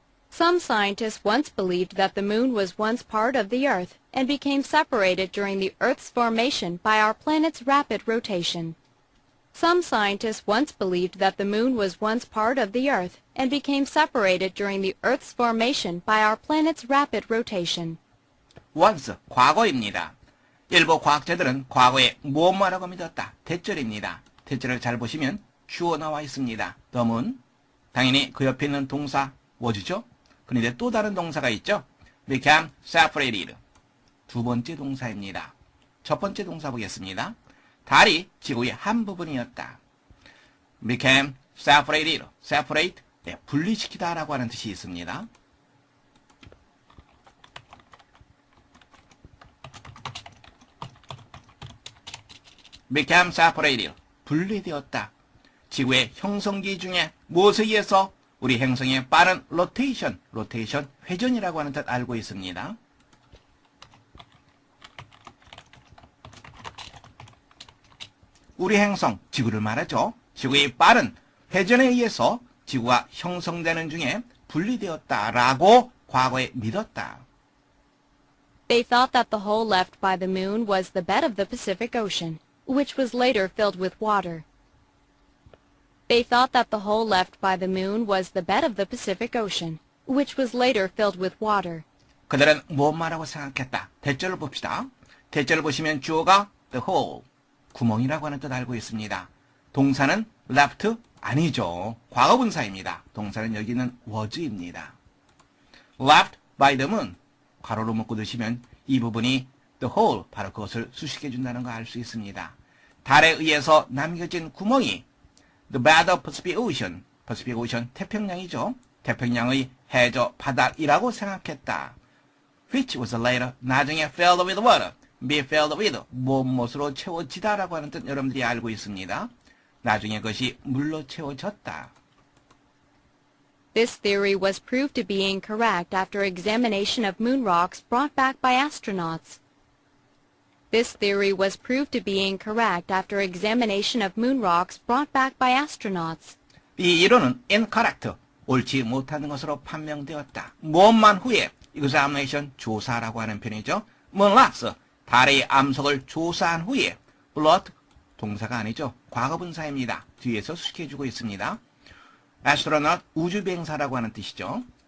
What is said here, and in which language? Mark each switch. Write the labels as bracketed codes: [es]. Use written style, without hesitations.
[en] Some scientists once believed that the moon was once part of the Earth and became separated during the Earth's formation by our planet's rapid rotation. Some scientists once believed that the moon was once part of the Earth and became separated during the Earth's formation by our planet's rapid rotation. [ko] once, 과거입니다. 일부 과학자들은 과거에 무엇마라고 믿었다. 대절입니다. 대절을 잘 보시면 주어 나와 있습니다. [en] the moon. [ko] 당연히 그 옆에 있는 동사 was죠. 그런데 또 다른 동사가 있죠. [en] became separated. [ko] 두 번째 동사입니다. 첫 번째 동사 보겠습니다. 달이 지구의 한 부분이었다. [en] became separated. [ko] separate, 분리시키다 라고 하는 뜻이 있습니다. [en] became separated. [ko] 분리되었다. 지구의 형성기 중에 무엇에 의해서? 우리 행성의 빠른 로테이션, 회전이라고 하는 뜻 알고 있습니다. 우리 행성, 지구를 말하죠. 지구의 빠른 회전에 의해서 지구가 형성되는 중에 분리되었다라고 과거에 믿었다. [en] They thought that the hole left by the moon was the bed of the Pacific Ocean, which was later filled with water. They thought that the hole left by the moon was the bed of the Pacific Ocean, which was later filled with water. [ko] 그들은 무엇 말하고 생각했다. 대절을 봅시다. 대절을 보시면 주어가 the hole, 구멍이라고 하는 뜻 알고 있습니다. 동사는 left 아니죠. 과거분사입니다. 동사는 여기는 was입니다. [en] left by the moon, [ko] 괄호로 묶고 두시면 이 부분이 the hole, 바로 그것을 수식해 준다는 걸 알 수 있습니다. 달에 의해서 남겨진 구멍이 [en] the bed of Pacific Ocean, [ko] Pacific Ocean 태평양이죠. 태평양의 해저 바닥이라고 생각했다. [en] which was later, [ko] 나중에 [en] filled with water, be filled with, [ko] 무엇으로 채워지다라고 하는 뜻 여러분들이 알고 있습니다. 나중에 그것이 물로 채워졌다. [en] This theory was proved to be incorrect after examination of moon rocks brought back by astronauts. This theory was proved to be incorrect after examination of moon rocks brought back by astronauts. [ko] 이 이론은 incorrect, 옳지 못하는 것으로 판명되었다. 무엇만 후에, examination, 조사라고 하는 편이죠. moon rocks, 달의 암석을 조사한 후에, blood, 동사가 아니죠. 과거분사입니다. 뒤에서 수식해주고 있습니다. astronaut, 우주비행사라고 하는 뜻이죠.